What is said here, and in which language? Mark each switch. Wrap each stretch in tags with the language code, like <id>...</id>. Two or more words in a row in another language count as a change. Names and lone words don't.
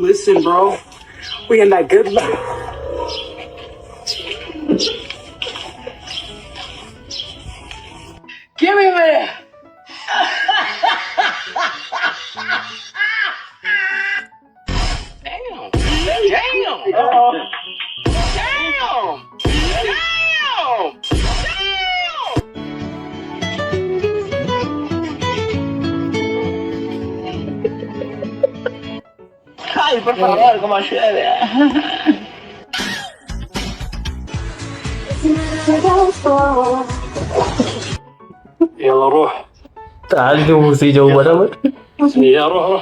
<en>Listen, bro. We in that good life. Give me that. Damn. Damn. Damn. Damn.</en> <es>Ay, por favor, como llueve.</es> <ar>يلا روح.</ar> <gu>તાર જેવું સી જવું બરાબર.</gu> <ar>يلا روح.</ar>